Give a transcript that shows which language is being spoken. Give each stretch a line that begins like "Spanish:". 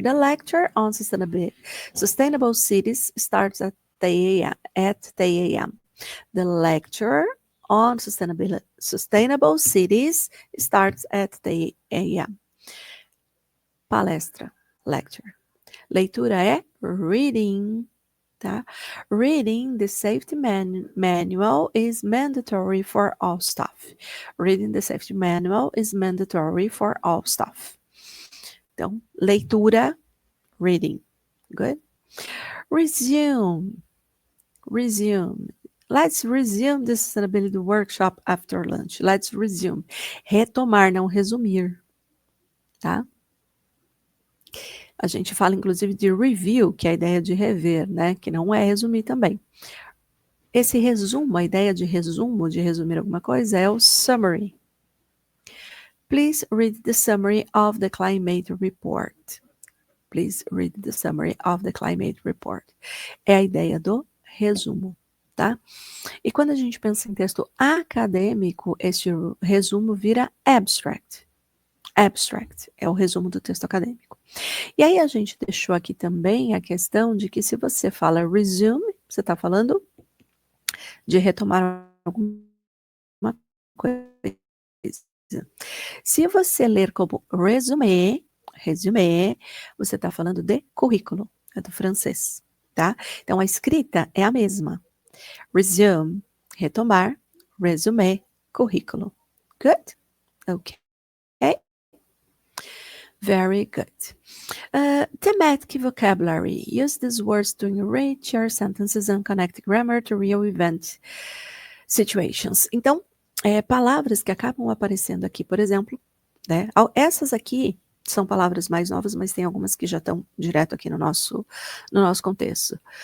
English: The lecture on sustainable cities starts at 10 a.m. The lecture on sustainable cities starts at 10 a.m.
Portuguese: Palestra. Lecture. Leitura é reading. tá?
English: Reading the safety manual is mandatory for all staff. Reading the safety manual is mandatory for all staff.
Portuguese: Então, leitura, reading.
English: Good? Resume. Let's resume the sustainability workshop after lunch. Let's resume.
Portuguese: Retomar, não resumir, tá? A gente fala, inclusive, de review, que é a ideia de rever, né? Que não é resumir também. Esse resumo, a ideia de resumo, de resumir alguma coisa, é o summary.
English: Please read the summary of the climate report. Please read the summary of the climate report.
Portuguese: É a ideia do resumo, tá? E quando a gente pensa em texto acadêmico, este resumo vira abstract. Abstract é o resumo do texto acadêmico. E aí a gente deixou aqui também a questão de que se você fala resume, você está falando de retomar alguma coisa. Se você ler como résumé, você está falando de currículo, é do francês, tá? Então a escrita é a mesma. Resume, retomar, résumé, currículo.
English: Good? Okay. Very good. Thematic vocabulary. Use these words to enrich your sentences and connect grammar to real event situations.
Portuguese: Então, palavras que acabam aparecendo aqui, por exemplo, né? Essas aqui são palavras mais novas, mas tem algumas que já estão direto aqui no nosso contexto.